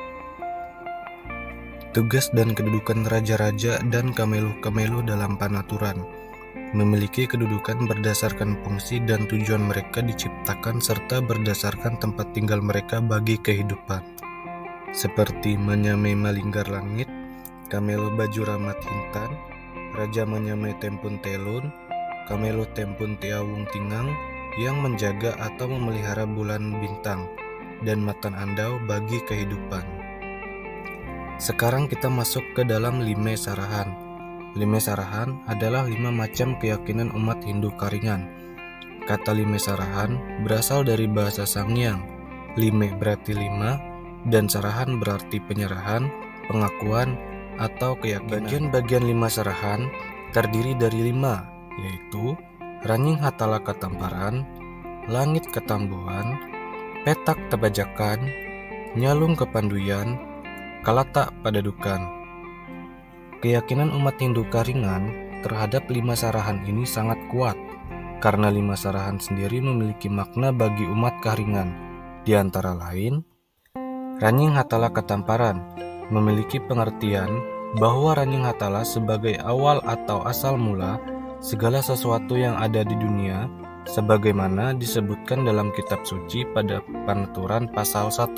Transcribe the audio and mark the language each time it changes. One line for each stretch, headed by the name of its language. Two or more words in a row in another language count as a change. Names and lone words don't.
Indonesian: Tugas dan kedudukan raja-raja dan kameluh-kameluh dalam Panaturan memiliki kedudukan berdasarkan fungsi dan tujuan mereka diciptakan serta berdasarkan tempat tinggal mereka bagi kehidupan. Seperti Manyamai Malinggar Langit, Kameluh Baju Ramat Hintan, Raja Manyamai Tempun Telun, Kameluh Tempun Tiawung Tingang yang menjaga atau memelihara bulan bintang dan Matan Andau bagi kehidupan. Sekarang kita masuk ke dalam Lime Sarahan. Lime Sarahan adalah 5 macam keyakinan umat Hindu Karingan. Kata Lime Sarahan berasal dari bahasa Sangiang. Lime berarti 5 dan Sarahan berarti penyerahan, pengakuan, atau keyakinan. Bagian-bagian 5 Sarahan terdiri dari 5, yaitu Ranying Hatala Katamparan, Langit Ketambuhan, Petak Tabajakan, Nyalung Kepanduyan, Kalata Padadukan. Keyakinan umat Hindu Karingan terhadap 5 sarahan ini sangat kuat, karena 5 sarahan sendiri memiliki makna bagi umat Karingan. Di antara lain, Ranying Hatala Katamparan memiliki pengertian bahwa Ranying Hatala sebagai awal atau asal mula segala sesuatu yang ada di dunia, sebagaimana disebutkan dalam kitab suci pada Panaturan pasal 1.